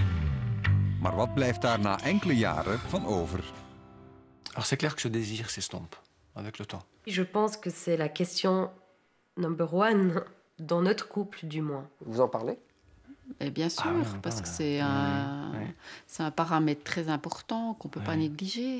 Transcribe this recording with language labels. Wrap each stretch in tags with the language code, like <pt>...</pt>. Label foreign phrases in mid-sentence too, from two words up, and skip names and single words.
<nl>Maar wat blijft daar na enkele jaren van over?</nl> <fr>Alors c'est clair que ce désir s'estompe avec le temps. Je pense que c'est la question number 1 dans notre couple, du moins. Vous en parlez? Et bien sûr, parce que c'est un paramètre très important qu'on ne peut pas négliger.</fr>